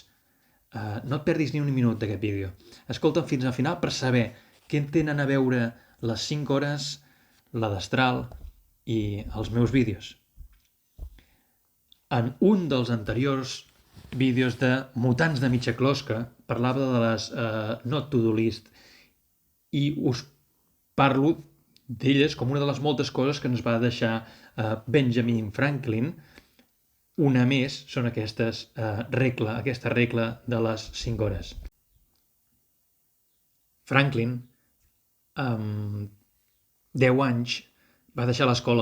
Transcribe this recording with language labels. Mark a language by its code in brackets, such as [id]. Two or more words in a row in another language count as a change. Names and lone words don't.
[ca] No et perdis ni un minut d'aquest vídeo. Escolta'm fins al final per saber què tenen a veure les 5 hores, la destral i els meus vídeos. En un dels anteriors vídeos de Mutants de mitja closca parlava de les [en] not to do list [ca] i us parlo d'elles com una de les moltes coses que ens va deixar Benjamin Franklin. Una més són aquesta regla de les 5 hores. Franklin, amb 10 anys, va deixar l'escola.